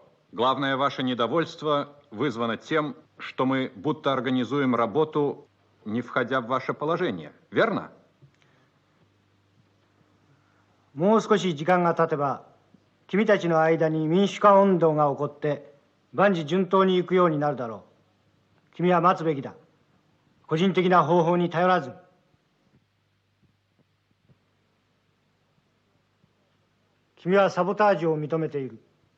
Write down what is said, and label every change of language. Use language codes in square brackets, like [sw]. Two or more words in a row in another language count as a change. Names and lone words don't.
[ru] Главное, ваше недовольство вызвано тем, что мы будто организуем работу, не входя в ваше положение. Верно? [ja] もう少し時間が経てば君たちの間に民主化運動が起こって万事順当に行くようになるだろう。君は待つべきだ。個人的な方法に頼らず。君はサボタージュを認めている。